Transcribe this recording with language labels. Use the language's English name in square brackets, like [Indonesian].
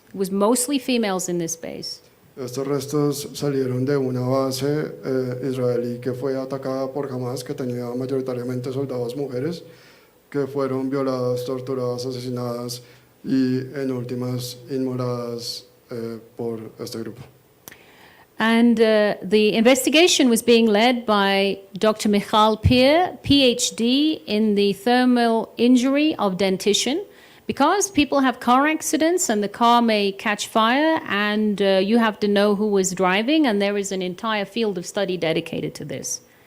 [English] It was mostly females in this base. [Spanish] Estos restos salieron de una base israelí que fue atacada por Hamas, que tenía mayoritariamente soldados mujeres, que fueron violadas, torturadas, asesinadas y en últimas inmoladas por este grupo. [English] And the investigation was being led by Dr. Michal Peer, PhD in the thermal injury of dentition, Because people have car accidents and the car may catch fire and you have to know who was driving, and there is an entire field of study dedicated to this.